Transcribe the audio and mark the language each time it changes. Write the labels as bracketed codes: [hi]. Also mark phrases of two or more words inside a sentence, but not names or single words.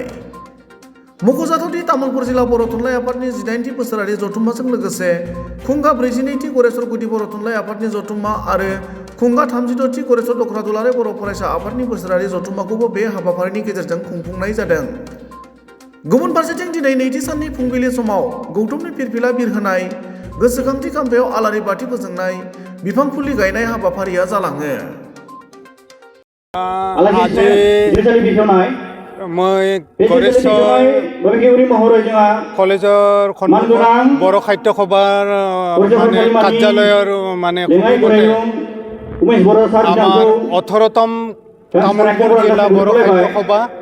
[brx] मख'जाथावदि तामुलपुर जिल्ला बर' थुनलाइ आफादनि 18थि बोसोरारि जथुम्माजों लोगोसे खुंगा 42थि गरेस्वर गुदि बर' थुनलाइ आफादनि जथुम्मा आरो खुंगा 36थि गरेस्वर दख'रा दुलाराय बर' फरायसा आफादनि बोसोरारि जथुम्माखौबो बे हाबाफारिनि गेजेरजों खुंफुंनाय जादों। गुबुन फारसेथिं दिनै नैथि साननि फुंबिलि समाव गौतमनि फिरफिला बिरहोनाय, गोसोखांथि खाम्फायाव आलारि बाथि फोजोंनाय, बिफां फुलि गायनाय हाबाफारिया जालाङो। [as] মই গৰেশ্বৰ কলেজৰ সন্মুখত বড়ো সাহিত্য সভাৰ মানে কাৰ্যালয়ৰ মানে সন্মুখতে আমাৰ 18তম তামুলপুৰ জিলা বড়ো সাহিত্য সভা,